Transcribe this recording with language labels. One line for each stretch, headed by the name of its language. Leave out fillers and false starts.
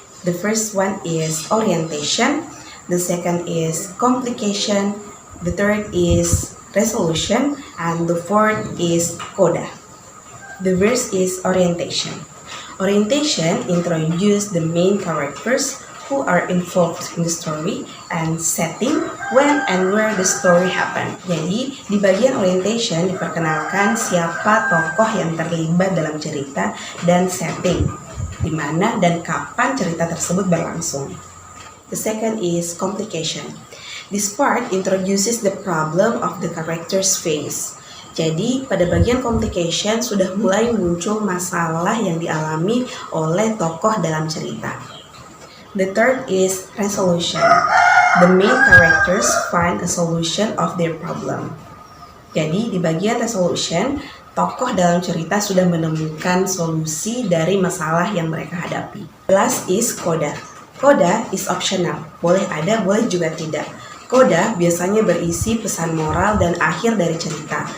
English: The first one is orientation, the second is complication, the third is resolution, and the fourth is coda. The first is orientation. Orientation introduces the main characters who are involved in the story and setting when and where the story happened.
Indonesian: Jadi, di bagian orientation diperkenalkan siapa tokoh yang terlibat dalam cerita dan setting, di mana dan kapan cerita tersebut berlangsung.
English: The second is complication. This part introduces the problem of the characters face.
Indonesian: Jadi, pada bagian complication sudah mulai muncul masalah yang dialami oleh tokoh dalam cerita.
English: The third is resolution. The main characters find a solution of their problem.
Indonesian: Jadi di bagian resolution, tokoh dalam cerita sudah menemukan solusi dari masalah yang mereka hadapi.
English: The last is coda. Coda is optional,
Indonesian: boleh ada, boleh juga tidak. Coda biasanya berisi pesan moral dan akhir dari cerita.